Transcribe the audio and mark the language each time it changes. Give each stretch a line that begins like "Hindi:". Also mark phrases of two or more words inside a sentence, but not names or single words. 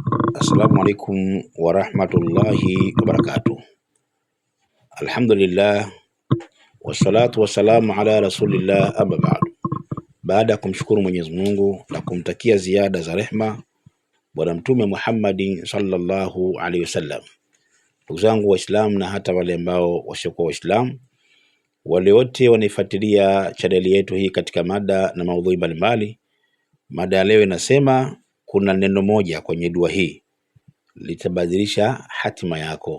Arabic: السلام عليكم ورحمة الله وبركاته. الحمد لله والصلاة والسلام على رسول الله أما بعد.
Swahili: Baada ya kumshukuru Mwenyezi Mungu na kumtakia ziada za rehma Bwana Mtume Muhammadin
Arabic: صلى الله عليه وسلم,
Swahili: ndugu zangu Waislamu na hata wale ambao wasiokuwa Waislamu, wale wote wanaifuatilia chaneli yetu hii katika mada na maudhui mbalimbali, mada ya leo inasema kuna neno moja kwenye dua hii litabadilisha hatima yako.